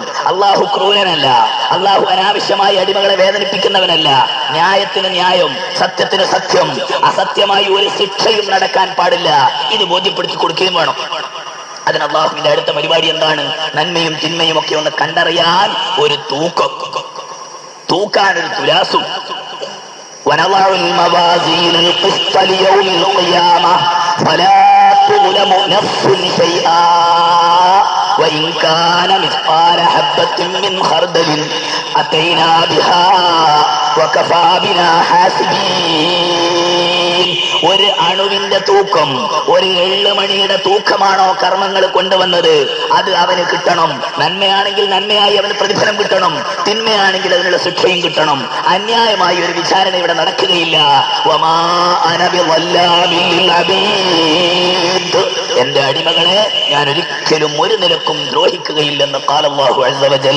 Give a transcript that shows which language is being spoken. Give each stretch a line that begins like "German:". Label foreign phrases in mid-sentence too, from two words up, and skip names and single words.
Malayalam: അള്ളാഹു ക്രൂരനല്ല, അള്ളാഹു അനാവശ്യമായി അടിമകളെ വേദനിപ്പിക്കുന്നവനല്ല. ന്യായത്തിന് ന്യായം, സത്യത്തിന് സത്യം, അസത്യമായി ഒരു ശിക്ഷയും നടക്കാൻ പാടില്ല. ഇത് ബോധ്യപ്പെടുത്തി കൊടുക്കുകയും വേണം. അതിന് അള്ളാഹുവിന്റെ അടുത്ത പരിപാടി എന്താണ്? നന്മയും തിന്മയും ഒക്കെ ഒന്ന് കണ്ടറിയാൻ ഒരു തൂക്കാൻ ഒരു തുലാസും.
Arabic: ونضع الموازين القسط ليوم القيامة فلا تظلم نفس شيئا وإن كان مثقال حبة من خردل أتينا بها وكفى بنا حاسبين.
Malayalam: ഒരു അണുവിന്റെ തൂക്കം, ഒരു എള്ളുമണിയുടെ തൂക്കമാണോ കർമ്മങ്ങൾ കൊണ്ടുവന്നത്, അത് അവന് കിട്ടണം. നന്മയാണെങ്കിൽ നന്മയായി അവന് പ്രതിഫലം കിട്ടണം, തിന്മയാണെങ്കിൽ അതിനുള്ള ശിക്ഷയും കിട്ടണം. അന്യായമായി ഒരു വിചാരണ ഇവിടെ നടക്കുകയില്ല. എന്റെ അടിമകളെ ഞാൻ ഒരിക്കലും ഒരു നിലക്കും ദ്രോഹിക്കുകയില്ലെന്ന്
Arabic: قال الله عز وجل.